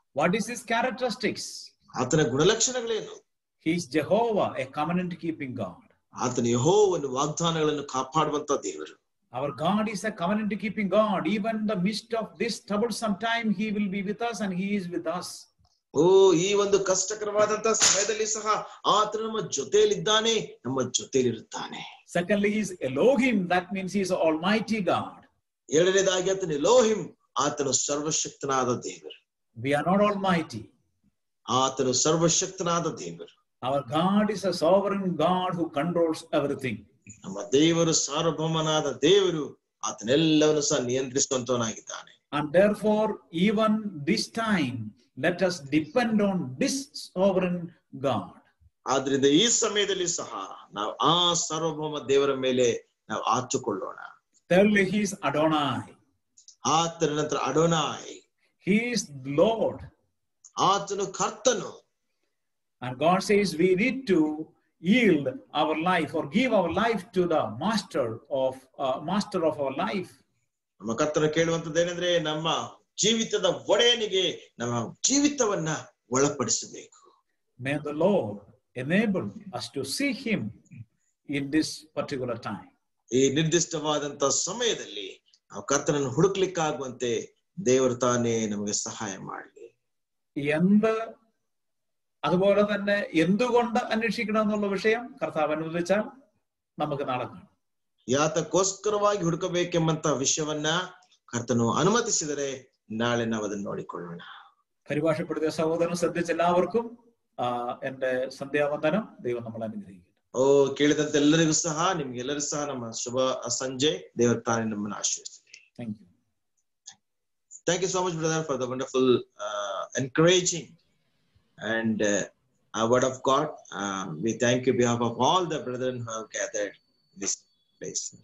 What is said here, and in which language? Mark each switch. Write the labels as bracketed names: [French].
[English] What is his characteristics? [Kannada] ಆತನ ಗುಣಲಕ್ಷಣಗಳೇನು? [English] He is Jehovah, a covenant keeping God. [Kannada] ಆತನ ಯೆಹೋವನು ವಾಗ್ದಾನಗಳನ್ನು ಕಾಪಾಡುವಂತ ದೇವರು. [English] Our God is a covenant keeping God. Even in the midst of this troublesome time, He will be with us and He is with us. [Kannada] ಓ ಈ ಒಂದು ಕಷ್ಟಕರವಾದಂತಹ ಸಮಯದಲ್ಲಿ ಸಹ ಆತನು ನಮ್ಮ ಜೊತೆಯಲ್ಲಿದ್ದಾನೆ, ನಮ್ಮ ಜೊತೆಯಲ್ಲಿರುತ್ತಾನೆ. [English] Secondly, He is Elohim. That means He is Almighty God. [Kannada] ಎರಡನೇದಾಗಿ ಆತನು ಎಲೋಹಿಂ, ಆತನು ಸರ್ವಶಕ್ತನಾದ ದೇವರು. [English] We are not almighty. [Kannada] ಆತನು ಸರ್ವಶಕ್ತನಾದ ದೇವರು. [English] Our God is a sovereign God who controls everything. [Kannada] ನಮ್ಮ ದೇವರು ಸಾರ್ವಭೌಮನಾದ ದೇವರು, ಆತನೆಲ್ಲವನ್ನು ಸಹ ನಿಯಂತ್ರಿಸುವಂತವನಾಗಿದ್ದಾನೆ. [English] And therefore, even this time, let us depend on this sovereign God. [Kannada] ಆದ್ರಿಂದ ಈ ಸಮಯದಲ್ಲಿ ಸಹ ನಾವು ಆ ಸಾರ್ವಭೌಮ ದೇವರ ಮೇಲೆ ನಾವು ಆತುಕೊಳ್ಳೋಣ. [English] Thirdly, He is Adonai. [Kannada] ಆತನ ನಂತರ ಅಡೋನಾಯ್, [English] He is Lord. [Kannada] ಆತನು ಕರ್ತನು. [English] And God says we need to yield our life or give our life to the master of our life. [Kannada] ನಮ್ಮ ಕರ್ತನು ಕೇಳುವಂತದ್ದೇನೆಂದ್ರೆ ನಮ್ಮ ಜೀವಿತದ ಒಡೆಯನಿಗೆ ನಮ್ಮ ಜೀವಿತವನ್ನ ಒಳಪಡಿಸಬೇಕು. [English] May the Lord enable us to see Him in this particular time. [Kannada] ಈ ನಿರ್ದಿಷ್ಟವಾದಂತ ಸಮಯದಲ್ಲಿ ನಾವು കർത്തനನ್ನು ಹುಡುಕ್ಲಿಕ್ಕಾಗುವಂತೆ ದೇವರು ತಾನೇ ನಮಗೆ ಸಹಾಯ ಮಾಡಲಿ. [Malayalam] അതുപോലെ തന്നെ എന്തുകൊണ്ട് അന്വേഷിക്കണം എന്നുള്ള വിഷയം കർത്താവ് അനുവദിച്ചാൽ നമുക്ക് നാളെ കാണാം. [Kannada] ಯಾತಕ್ಕೋಸ್ಕರವಾಗಿ ಹುಡುಕಬೇಕೆಂಬಂತ ವಿಷಯವನ್ನ ಕರ್ತನು ಅನುಮತಿಸಿದರೆ ನಾಳೆ ನಾವು ಅದನ್ನು ನೋಡಿಕೊಳ್ಳೋಣ. [Malayalam] പരിഭാഷപ്പെടുത്തിയ സഹോദരൻ ശ്രദ്ധിച്ച എല്ലാവർക്കും എന്റെ സന്ധ്യാವಂದനം. ദൈവം നമ്മളെ അനുഗ്രഹിക്കട്ടെ. [Kannada] ಓ ಕೇಳಿದಂತ ಎಲ್ಲರಿಗೂ ಸಹ ನಿಮ್ಗೆಲ್ಲರಿಗೂ ಸಹ ನಮ್ಮ ಶುಭ ಸಂಜೆ. ದೇವರ ತಾನೇ ನಮ್ಮನ್ನು ಆಶೀರ್ವದಿಸಲಿ. [English] Thank you so much, brother, for the wonderful encouraging and a word of God. We thank you on behalf of all the brethren who have gathered in this place.